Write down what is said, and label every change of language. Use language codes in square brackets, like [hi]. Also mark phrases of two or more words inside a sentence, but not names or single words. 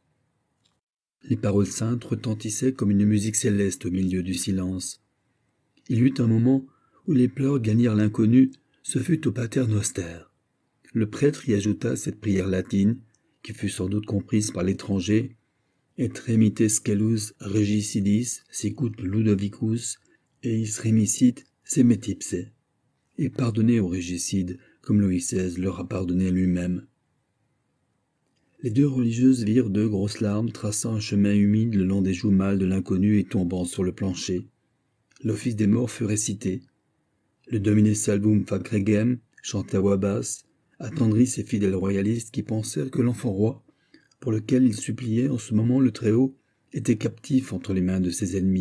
[fr] Les paroles saintes retentissaient comme une musique céleste au milieu du silence. Il y eut un moment où les pleurs gagnèrent l'inconnu, ce fut au [la] Pater Noster. [fr] Le prêtre y ajouta cette prière latine, qui fut sans doute comprise par l'étranger, « [la] Et remitte scelus regicidis sicut Ludovicus, eis remicit semetipse [fr] » et pardonnez aux régicides, comme Louis XVI leur a pardonné lui-même. Les 2 religieuses virent 2 grosses larmes traçant un chemin humide le long des joues mâles de l'inconnu et tombant sur le plancher. L'office des morts fut récité. Le [la] Domine Salvum fac regem, [fr] chanté à voix basse, attendrit ces fidèles royalistes qui pensèrent que l'enfant roi, pour lequel ils suppliaient en ce moment le Très-Haut, était captif entre les mains de ses ennemis.